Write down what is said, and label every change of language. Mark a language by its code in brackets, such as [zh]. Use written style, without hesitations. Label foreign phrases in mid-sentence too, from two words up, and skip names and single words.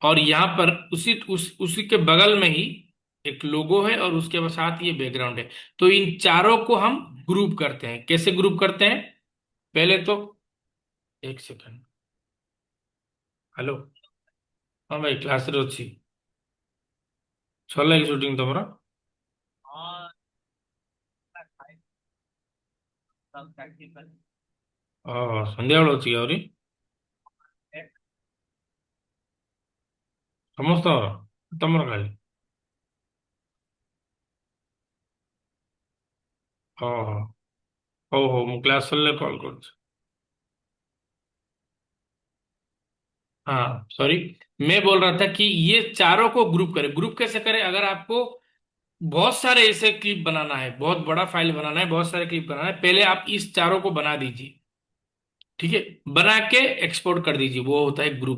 [hi] और यहाँ पर उसी के बगल में ही एक लोगो है और उसके साथ ये बैकग्राउंड है। तो इन चारों को हम ग्रुप करते हैं। कैसे ग्रुप करते हैं? पहले तो एक सेकंड। [or] ହେଲୋ। ହଁ ଭାଇ, କ୍ଲାସ୍ ରେ ଅଛି ସରିଲା କି ଶୁଟିଂ ତମର? ଓହୋ, ସନ୍ଧ୍ୟାବେଳ ଅଛି କି ଆହୁରି ସମସ୍ତଙ୍କର? ତମର ଖାଲି? ଓହୋ, ହଉ ହଉ, ମୁଁ କ୍ଲାସ୍ ସରିଲେ କଲ୍ କରୁଛି। [hi] हाँ सॉरी, मैं बोल रहा था कि ये चारों को ग्रुप करें। ग्रुप कैसे करें? अगर आपको बहुत सारे ऐसे क्लिप बनाना है, बहुत बड़ा फाइल बनाना है, बहुत सारे क्लिप बनाना है, पहले आप इस चारों को बना दीजिए। ठीक है, बना के एक्सपोर्ट कर दीजिए, वो होता है ग्रुप।